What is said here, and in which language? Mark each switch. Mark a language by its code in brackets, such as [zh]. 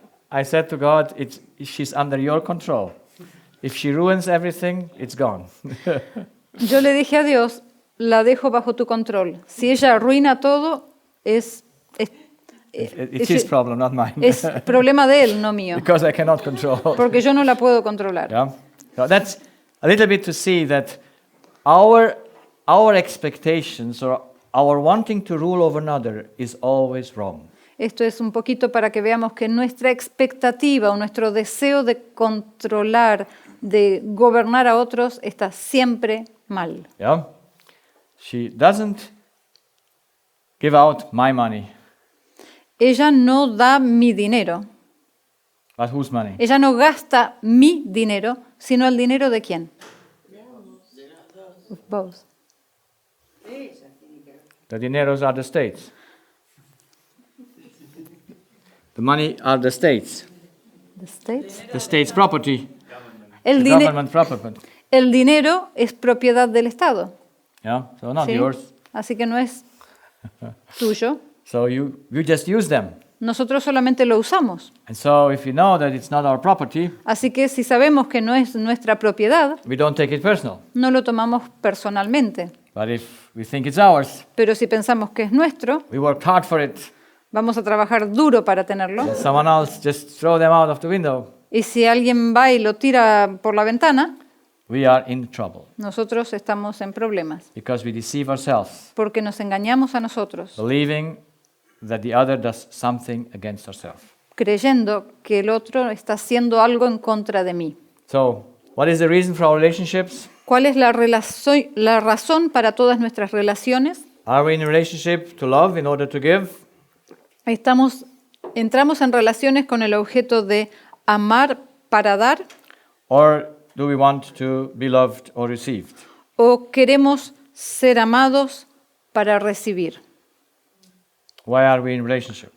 [en] I said to God, she's under your control. If she ruins everything, it's gone. [es] Yo le dije a Dios, la dejo bajo tu control. Si ella arruina todo, es [en] It's his problem, not mine. [es] es problema de él, no mío, [en] Because I cannot control. [es] porque yo no la puedo controlar. [en] Yeah? So that's a little bit to see that our expectations or our wanting to rule over another is always wrong. [es] Esto es un poquito para que veamos que nuestra expectativa o nuestro deseo de controlar, de gobernar a otros, está siempre mal. [en] Yeah? She doesn't give out my money, [es] Ella no da mi dinero, [en] but whose money? [es] ella no gasta mi dinero, sino el dinero de quién? [en] Of both. The dineros are the states. The money are the states. The states. The state's property. [es] El, [en] The dine- government property. [es] el dinero es propiedad del Estado, [en] Yeah? So not [es] ¿sí? [en] yours. [es] Así que no es tuyo. [en] So you just use them. [es] Nosotros solamente lo usamos. [en] And so if you know that it's not our property, [es] Así que si sabemos que no es nuestra propiedad, [en] we don't take it personal. [es] no lo tomamos personalmente. [en] But if we think it's ours, [es] Pero si pensamos que es nuestro, [en] we worked hard for it, [es] vamos a trabajar duro para tenerlo. [en] and someone else just throw them out of the window, [es] Y si alguien va y lo tira por la ventana, [en] we are in trouble [es] nosotros estamos en problemas. [en] because we deceive ourselves, [es] Porque nos engañamos a nosotros, [en] believing that the other does something against ourselves. [es] creyendo que el otro está haciendo algo en contra de mí. [en] So, what is the reason for our relationships? [es] ¿Cuál es la razón para todas nuestras relaciones? [en] Are we in a relationship to love in order to give? [es] Entramos en relaciones con el objeto de amar para dar, [en] Or do we want to be loved or received? [es] o queremos ser amados para recibir. [en] Why are we in relationship?